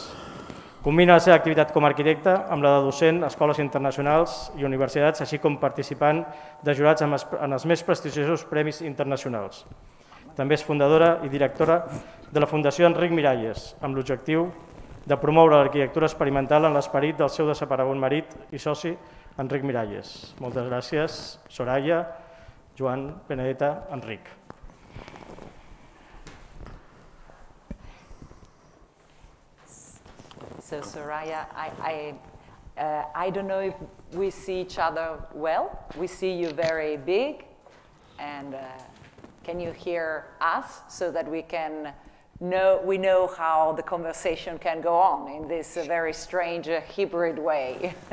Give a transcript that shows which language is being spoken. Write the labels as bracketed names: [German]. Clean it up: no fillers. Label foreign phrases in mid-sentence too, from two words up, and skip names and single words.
[Catalan] Combina la seva activitat com a arquitecta amb la de docent a escoles internacionals i universitats, així com participant de jurats en els més prestigiosos premis internacionals. També és fundadora i directora de la Fundació Enric Miralles, amb l'objectiu de promoure l'arquitectura experimental en l'esperit del seu desaparegut marit i soci, Enric Miralles. Moltes gràcies, Soraya, Joan, Benedetta, Enric. [English] So Soraya, I don't know if we see each other well. We see you very big, and can you hear us so that we know how the conversation can go on in this very strange hybrid way?